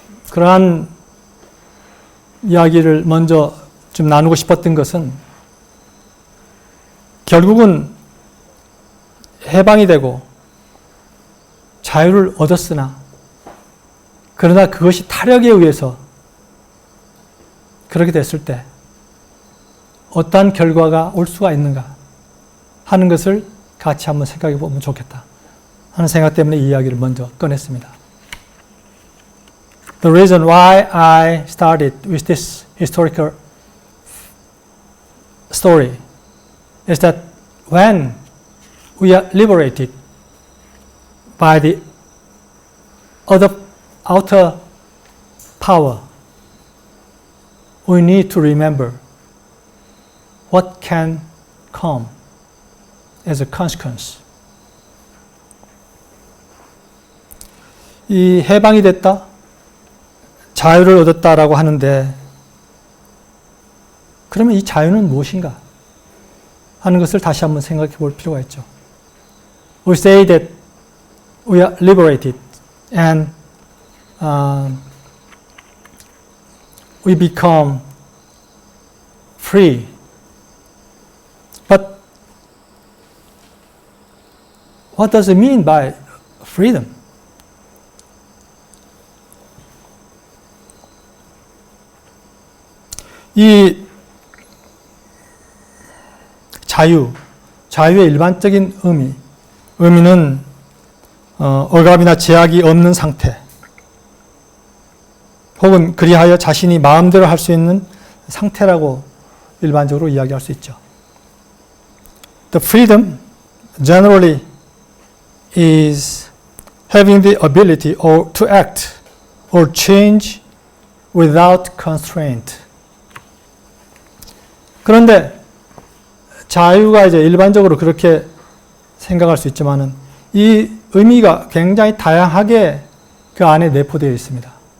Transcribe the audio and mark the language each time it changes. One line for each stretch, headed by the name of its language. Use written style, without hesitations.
Korean: 그러한 이야기를 먼저 좀 나누고 싶었던 것은 결국은 해방이 되고 자유를 얻었으나 그러나 그것이 타력에 의해서 그렇게 됐을 때 어떠한 결과가 올 수가 있는가 하는 것을 같이 한번 생각해 보면 좋겠다 하는 생각 때문에 이 이야기를 먼저 꺼냈습니다.
English: The reason why I started with this historical story is that when we are liberated by the outer power, we need to remember what can come as a consequence.
Korean: 이 해방이 됐다, 자유를 얻었다라고 하는데 그러면 이 자유는 무엇인가 하는 것을 다시 한번 생각해 볼 필요가 있죠.
English: We say that we are liberated and we become free. But what does it mean by freedom?
Korean: 이 자유의 일반적인 의미는 억압이나 제약이 없는 상태, 혹은 그리하여 자신이 마음대로 할 수 있는 상태라고 일반적으로 이야기할 수 있죠.
English: The freedom generally is having the ability to act or change without constraint.
Korean: 그런데 자유가 이제 일반적으로 그렇게 생각할 수 있지만은 이 의미가 굉장히 다양하게 그 안에 내포되어 있습니다.